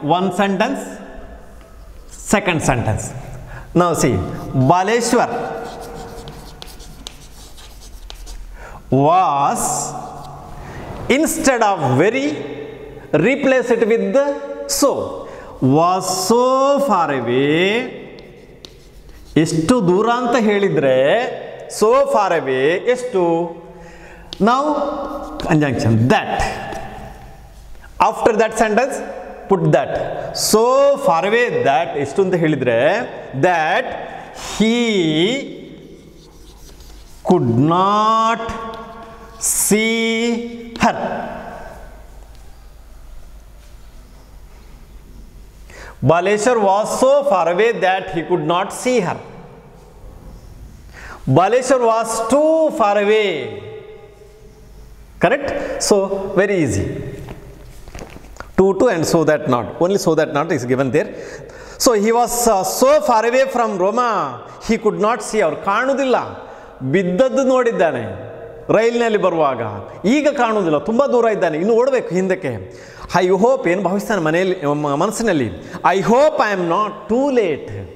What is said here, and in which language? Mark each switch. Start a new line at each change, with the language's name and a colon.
English: one sentence, second sentence. Now see, Baleshwar was, instead of very, replace it with the so. Was so far away.
Kannada: ಎಷ್ಟು ದೂರ ಅಂತ ಹೇಳಿದರೆ
English: so far away
Kannada: ಎಷ್ಟು.
English: Now conjunction that. After that sentence put that. So far away that
Kannada: ಎಷ್ಟು ಅಂತ ಹೇಳಿದರೆ
English: that he could not see her. Baleshwar was so far away that he could not see her. Baleshwar was too far away. Correct? So very easy. To and so that not. Only so that not is given there. So he was so far away from Roma, he could not see her.
Kannada: ಕಾಣುವುದಿಲ್ಲ, ಬಿದ್ದದ್ದು ನೋಡಿದ್ದಾನೆ ರೈಲಿನಲ್ಲಿ ಬರುವಾಗ, ಈಗ ಕಾಣುವುದಿಲ್ಲ, ತುಂಬ ದೂರ ಇದ್ದಾನೆ, ಇನ್ನು ಓಡಬೇಕು ಹಿಂದಕ್ಕೆ.
English: I hope,
Kannada: ಏನು ಭಾವಿಸ್ತಾನೆ ಮನೆಯಲ್ಲಿ ಮನಸ್ಸಿನಲ್ಲಿ,
English: I hope I am not too late.